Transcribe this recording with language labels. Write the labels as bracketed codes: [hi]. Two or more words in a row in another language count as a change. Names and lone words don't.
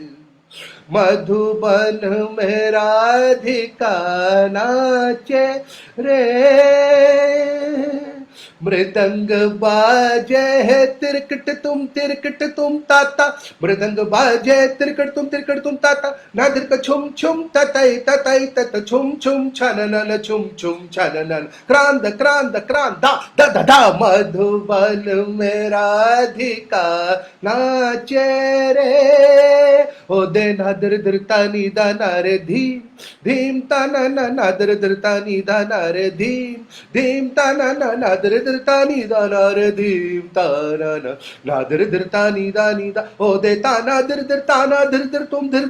[hi] मधुबन में राधिका नाचे रे, मृदंग बाजे है तिरकट तुम ताता, मृदंग बाजे तिरकट तुम ताता, नादिर का छुम छुम ततई ततई तत छुम छुम छननन छुम छुम छननन, क्रांद क्रांद क्रांदा दा दा दा. मधुबन में राधिका नाचे रे, ओ दे नादर दर तानी दाना रे धीम धीम ताना ना नादर दर तानी दाना रे धीम धीम ताना ना नादर दर तानी दाना रे धीम ताना ना नादर दर तानी दानी दा, ओ दे ताना दर दर ताना दर दर तुम